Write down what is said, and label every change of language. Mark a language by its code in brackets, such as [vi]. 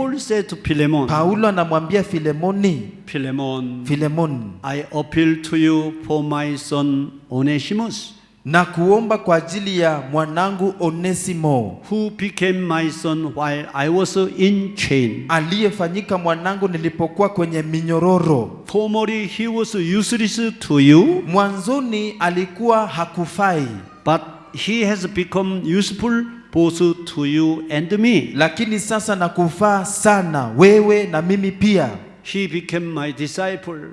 [en] Paul said to Philemon, [sw] Paulo anamwambia Filemoni, [en] Philemon, I appeal to you for my son Onesimus, [sw] na kuomba kwa ajili ya mwanangu Onesimo, [en] who became my son while I was in chain. [sw] aliyefanyika mwanangu nilipokuwa kwenye minyororo. [en] Formerly he was useless to you, [sw] Mwanzoni alikuwa hakufai, [en] but he has become useful both to you and me. [sw] lakini sasa nakufaa sana wewe na mimi pia. [en] He became my disciple.